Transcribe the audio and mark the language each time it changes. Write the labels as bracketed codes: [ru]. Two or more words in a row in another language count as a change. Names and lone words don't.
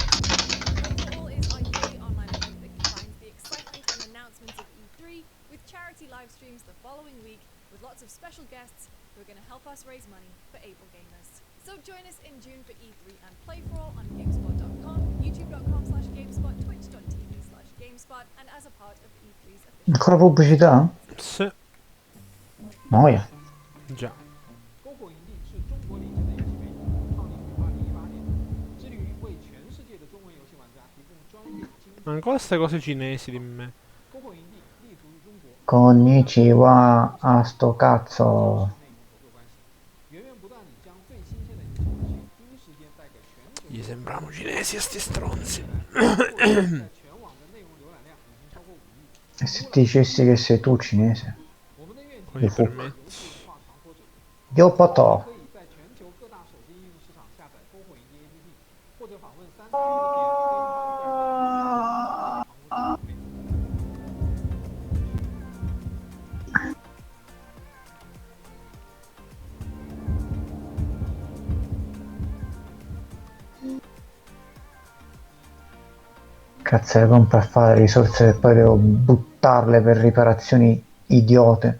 [en] Play For All is our yearly online event that combines the excitement and announcements of E3 with charity live streams the following week, with lots of special guests who are going to help us raise money for able gamers. So join us in June for E3 and Play For All on GameSpot.com, YouTube.com/GameSpot, Twitch.tv/GameSpot, and as a part of E3's official. [it] Ancora pubblicità? Sì, Noia. già. [zh] 篝火营地是中国领先的游戏媒体，创立于2018年，致力于为全世界的中文游戏玩家提供专业、精准。 [it] Ancora ste cose cinesi di me. [zh] 篝火营地立足于中国， [it] Konnichiwa a sto cazzo. [zh] 内蒙合作关系，源源不断地将最新鲜的影视资讯第一时间带给全球。 [it] Gli sembrano cinesi a sti stronzi. [zh] 在全网的内容浏览量已经超过5亿。 [it] E se ti dicessi che sei tu cinese? [zh] 我们的愿景 [it] Con i [zh] 是 [it] permetti. [zh] 游戏文化传播者， [it] Io poto. [zh] 可以在全球各大手机应用市场下载篝火营地 APP， [it] Cazzo, le compro a fare le risorse che poi devo buttarle per riparazioni idiote.